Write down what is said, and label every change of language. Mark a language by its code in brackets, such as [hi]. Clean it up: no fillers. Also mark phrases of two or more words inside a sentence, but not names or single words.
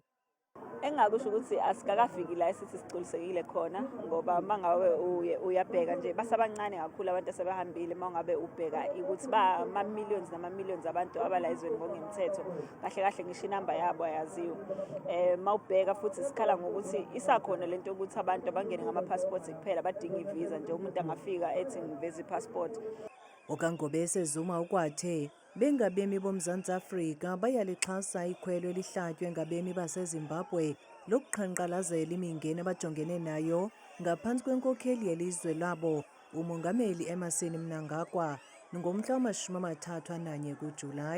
[zu] Engakusho ukuthi asikakafiki la esithi sicolisekile khona ngoba mangabe uyabheka nje basabancane kakhulu abantu asebahambile mangabe ubheka ukuthi ba ama-millions nama-millions abantu abala izweni ngokungemthetho kahle kahle ngisho inamba yabo ayaziwa. Mawubheka futhi sikhala ngokuthi isakhona lento ukuthi abantu abangene ngama-passport kuphela badinga ivisa nje umuntu angafika ethi ngiveza i-passport. [xh] OkaNgobese Zuma ukwathe bengabemi boMzantsi Afrika bayalixhasa ikhwelo elihlatywe ngabemi baseZimbabwe lokuqhankqalazela imingeni abajongene nayo ngaphantsi kwenkokheli yelizwe labo uMongameli Emmerson Mnangagwa ngomhla wama-31 kuJulayi.